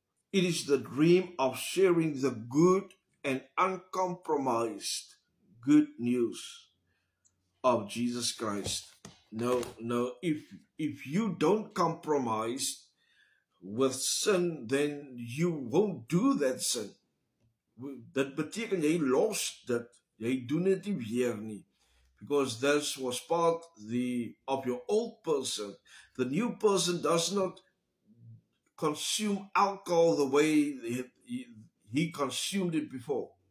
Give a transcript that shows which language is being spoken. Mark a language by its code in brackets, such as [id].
[en] It is the dream of sharing the good and uncompromised good news of Jesus Christ. No, if you don't compromise with sin, then you won't do that sin. [af] Dit beteken jy los dit, jy doen dit nie weer nie. [en] Because this was part of your old person. The new person does not consume alcohol the way he consumed it before.